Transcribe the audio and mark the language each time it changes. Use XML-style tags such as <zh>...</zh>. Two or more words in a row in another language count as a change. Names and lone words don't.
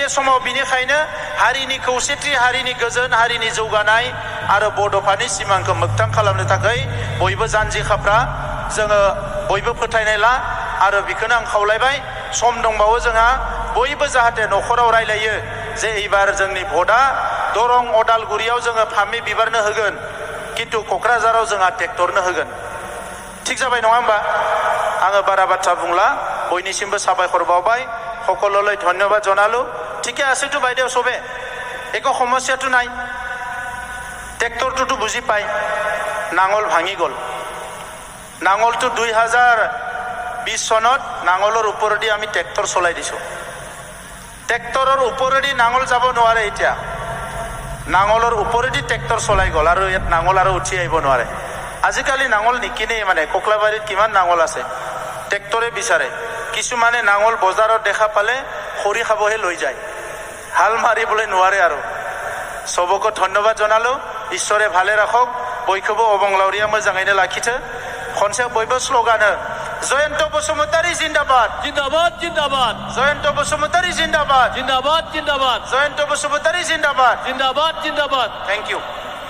<brx>समाव बिनिखायनो हारिनि खौसेथि हारिनि गोजोन हारिनि जौगानाय आरो बड'फानि सिमांखौ मोगथां खालामनो थाखाय बयबो जानजि खाफ्रा जोङो बयबो फोथायनाय ला आरो बेखौनो आं खावलायबाय सम दंबावो जोंहा बयबो जाहाथे न'खराव रायलायो जे एबार जोंनि भटआ दरं अदालगुरियाव जोङो फामे बिबारनो होगोन किन्तु क'क्राझाराव जोंहा ट्रेक्टरनो होगोन ঠিক जाबाय नङा होमबा आङो बारा बाथ्रा बुंला बयनिसिमबो साबायखर बावबाय</brx> <as>সকললৈ ধন্যবাদ জনালো ঠিকে আছেতো বাইদেউ সবে একো সমস্যাটো নাই ট্ৰেক্টৰটোতো বুজি পায় নাঙল ভাঙি গ'ল নাঙলটো 2020 চনত নাঙলৰ ওপৰেদি আমি ট্ৰেক্টৰ চলাই দিছোঁ ট্ৰেক্টৰৰ ওপৰেদি নাঙল যাব নোৱাৰে এতিয়া নাঙলৰ ওপৰেদি ট্ৰেক্টৰ চলাই গ'ল আৰু ইয়াত নাঙল আৰু উঠি আহিব নোৱাৰে আজিকালি নাঙল নিকিনেই মানে কোকলাবাৰীত কিমান নাঙল আছে ট্ৰেক্টৰে বিচাৰে কিছুমানে নাঙল বজাৰত দেখা পালে খৰি খাবহে লৈ যায় হাল মাৰিবলৈ নোৱাৰে আৰু সবকে ধন্যবাদ জনালো ঈশ্বৰে ভালে ৰাখক</as> <brx>बैखबो अबंलाउरिया मोजाङैनो लाखिथो खनसे बयबो स्ल'गानो जयन्त बसुमतारी जिन्दाबाद जिंदाबाद जिंदाबाद जयन्त बसुमतारी जिन्दाबाद जिंदाबाद जिंदाबाद जयन्त बसुमतारी जिन्दाबाद जिंदाबाद जिंदाबाद</brx> <en>thank you</en>